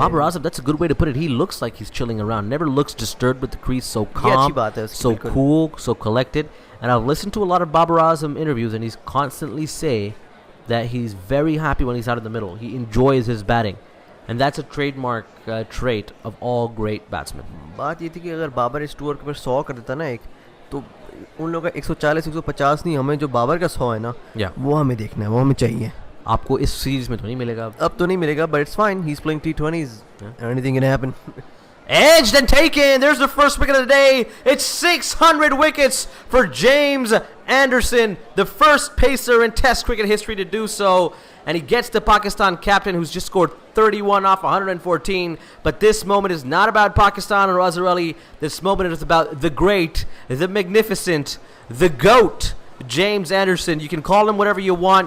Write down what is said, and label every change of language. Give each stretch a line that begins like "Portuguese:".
English: Babar in. Azam, that's a good way to put it. He looks like he's chilling around. Never looks disturbed with the crease. So
Hindi: ये अच्छी
English: calm,
Hindi: बात है उसकी,
English: so
Hindi: बिल्कुल.
English: cool, so collected. And I've listened to a lot of Babar Azam interviews, and he's constantly say that he's very happy when he's out in the middle. He enjoys his batting. And that's a trademark trait of all great batsmen.
Hindi: बात ये थी कि अगर बाबर इस tour के ऊपर 100 कर देता ना एक, तो उन लोगों का 140 150 नहीं, हमें जो बाबर का 100 है ना,
English: Yeah.
Hindi: वो हमें देखना है, वो हमें चाहिए. आपको इस सीरीज में तो नहीं मिलेगा. अब तो नहीं मिलेगा,
English: but it's fine. He's playing T20s. Yeah. Anything can happen. Edged and taken. There's the first wicket of the day. It's 600 wickets for James Anderson, the first pacer in Test cricket history to do so. And he gets the Pakistan captain, who's just scored 31 off 114. But this moment is not about Pakistan or Azhar Ali. This moment is about the great, the magnificent, the GOAT, James Anderson. You can call him whatever you want.